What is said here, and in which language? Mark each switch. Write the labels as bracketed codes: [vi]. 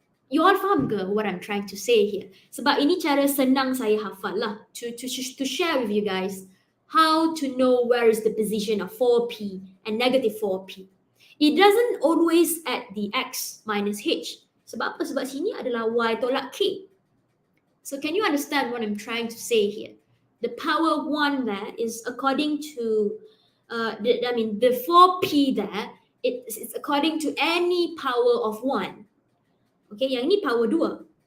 [en] You all [ms] faham ke [en] what I'm trying to say here? [ms] Sebab ini cara senang saya hafal lah [en] to share with you guys how to know where is the position of 4p and negative 4p. It doesn't always at the x minus h. [ms] Sebab apa? Sebab sini adalah y tolak k. [en] So can you understand what I'm trying to say here? The power 1 there is according to, the 4p there, it's according to any power of 1. [ms] Okay, yang ini power 2.